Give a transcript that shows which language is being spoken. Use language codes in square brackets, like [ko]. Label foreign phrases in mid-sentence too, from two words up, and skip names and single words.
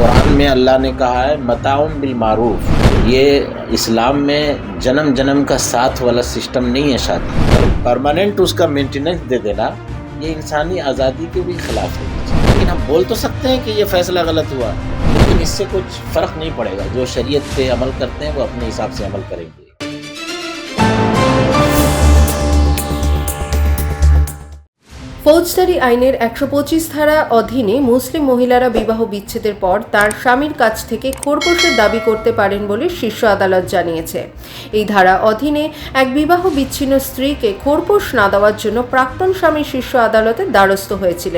[ur] قرآن میں اللہ نے کہا ہے [ar] متاعن بالمعروف. [ur] یہ اسلام میں جنم جنم کا ساتھ والا سسٹم نہیں ہے شادی. پرماننٹ اس کا مینٹیننس دے دینا یہ انسانی آزادی کے بھی خلاف ہے. لیکن ہم بول تو سکتے ہیں کہ یہ فیصلہ غلط ہوا، لیکن اس سے کچھ فرق نہیں پڑے گا. جو شریعت پہ عمل کرتے ہیں وہ اپنے حساب سے عمل کریں گے. [bn] ফৌজদারি আইনের ১২৫ ধারা অধীনে মুসলিম মহিলারা বিবাহ বিচ্ছেদের পর তার স্বামীর কাছ থেকে খোরপোশের দাবি করতে পারেন বলে শীর্ষ আদালত জানিয়েছে। এই ধারা অধীনে এক বিবাহ বিচ্ছিন্ন স্ত্রীকে খোরপোশ না দেওয়ার জন্য প্রাক্তন স্বামী শীর্ষ আদালতের দ্বারস্থ হয়েছিলেন।